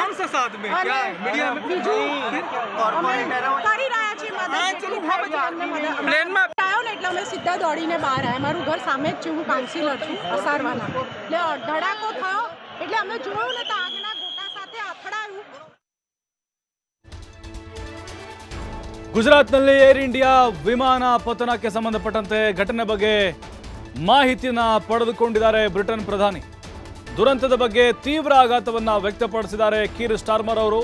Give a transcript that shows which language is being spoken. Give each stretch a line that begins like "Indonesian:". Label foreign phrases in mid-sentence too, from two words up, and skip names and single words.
Gujarati: અને બીજું અમે કરી રહ્યા છીએ મદદ. પ્લેનમાં આવ્યો ને એટલે અમે સીધા દોડીને બહાર આવ્યા. મારું ઘર સામે જ છે, હું કાઉન્સિલર છું અસારવાના. એટલે ધડાકો થયો એટલે અમે જોયું ને તો આગના ગોટા સાથે અથડાયું.
Kannada: ಗುಜರಾತ್ನಲ್ಲಿ ಏರ್ ಇಂಡಿಯಾ ವಿಮಾನ ಪತನಕ್ಕೆ ಸಂಬಂಧಪಟ್ಟಂತೆ ಘಟನೆ ಬಗ್ಗೆ ಮಾಹಿತಿಯನ್ನು ಪಡೆದುಕೊಂಡಿದ್ದಾರೆ ಬ್ರಿಟನ್ ಪ್ರಧಾನಿ. ದುರಂತದ ಬಗ್ಗೆ ತೀವ್ರ ಆಘಾತವನ್ನು ವ್ಯಕ್ತಪಡಿಸಿದ್ದಾರೆ ಕೀರ್ ಸ್ಟಾರ್ಮರ್ ಅವರು.